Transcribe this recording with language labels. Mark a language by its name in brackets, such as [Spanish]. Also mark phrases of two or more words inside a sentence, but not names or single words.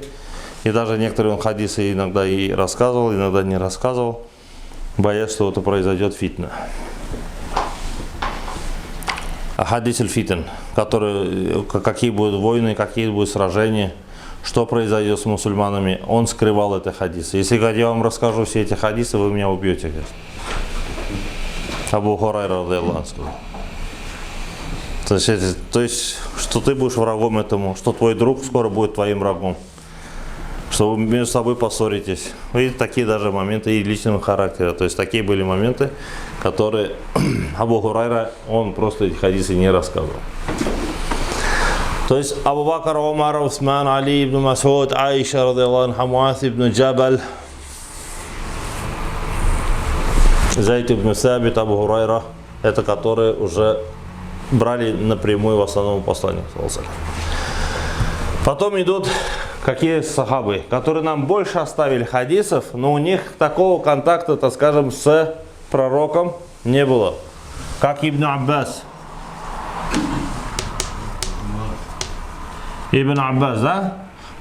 [Russian] И даже некоторые он хадисы иногда и рассказывал, иногда не рассказывал, боясь, что это произойдет фитна. [Arabic] حديث الفتن, [Russian] какие будут войны, какие будут сражения, что произойдет с мусульманами, он скрывал эти хадисы. Если я вам расскажу все эти хадисы, вы меня убьете. Абу Хурайра [Arabic] رضي الله عنه. [Russian] То есть, что ты будешь врагом этому, что твой друг скоро будет твоим врагом, что вы между собой поссоритесь. И такие даже моменты и личного характера. То есть такие были моменты, которые Абу Хурайра, он просто эти хадисы не рассказывал. То есть Абу Бакр, Омар, Усман, Али ибн Масуд, Аиша, [Arabic] رضي الله عنها, [Russian] Муаз ибн Джабаль, Зайд ибн Сабит, Абу Хурайра, это которые уже брали напрямую в основном послание. Потом идут какие сахабы, которые нам больше оставили хадисов, но у них такого контакта, так скажем, с пророком не было. Как Ибн Аббас. Ибн Аббас, да?